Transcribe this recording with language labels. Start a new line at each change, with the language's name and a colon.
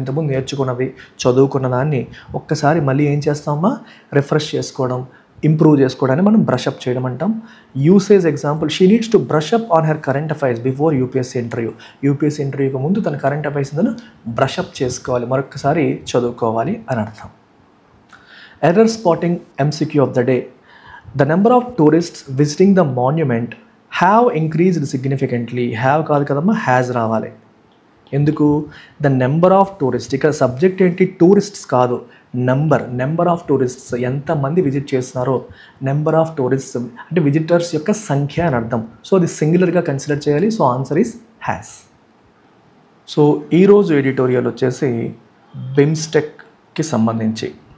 Telugu: ఇంతకుముందు నేర్చుకున్నవి, చదువుకున్న దాన్ని ఒక్కసారి మళ్ళీ ఏం చేస్తామా, రిఫ్రెష్ చేసుకోవడం, ఇంప్రూవ్ చేసుకోవడానికి మనం బ్రష్ అప్ చేయడం అంటాం.
English: Usage example, she needs to brush up on her current affairs before UPSC interview.
Telugu: UPSC ఇంటర్వ్యూకి ముందు తన కరెంట్ అఫైర్స్ బ్రష్ అప్ చేసుకోవాలి, మరొకసారి చదువుకోవాలి అని అర్థం.
English: Error spotting MCQ of the day. The number of tourists visiting the monument have increased significantly. Have
Telugu: కాదు కదమ్మా,
English: has రావాలి.
Telugu: ఎందుకు?
English: the number of tourist,
Telugu: ఇక్కడ సబ్జెక్ట్ ఏంటి? టూరిస్ట్స్ కాదు, నెంబర్ ఆఫ్ టూరిస్ట్స్, ఎంతమంది విజిట్ చేస్తున్నారో నెంబర్ ఆఫ్ టూరిస్ట్స్ అంటే విజిటర్స్ యొక్క సంఖ్య అని అర్థం. సో అది సింగులర్గా కన్సిడర్ చేయాలి.
English: So answer is has.
Telugu: So ఈరోజు ఎడిటోరియల్ వచ్చేసి బిమ్స్టెక్కి సంబంధించి.